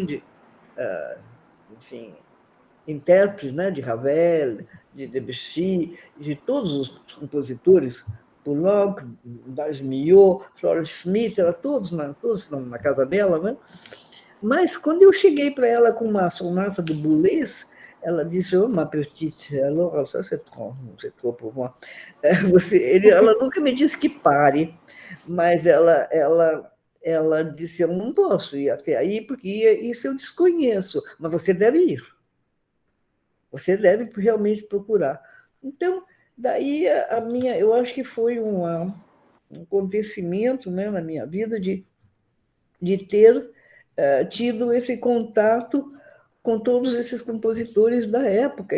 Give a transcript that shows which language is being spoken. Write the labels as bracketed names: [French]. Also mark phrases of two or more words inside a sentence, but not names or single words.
[Portuguese] Ela foi a grande, enfim, intérpretes, né, de Ravel, de Debussy, de todos os compositores, Poulenc, Darius Milhaud, Florence Schmidt, todos na casa dela, né? Mas quando eu cheguei para ela com uma sonata de Boulez, ela disse: [French] "Oh, ma petite, alors ça c'est trop pour moi." [Portuguese] Ela nunca me disse que pare, mas ela disse: "Eu não posso ir até aí, porque isso eu desconheço, mas você deve ir. Você deve realmente procurar." Então, daí eu acho que foi um acontecimento, né, na minha vida de ter tido esse contato com todos esses compositores da época.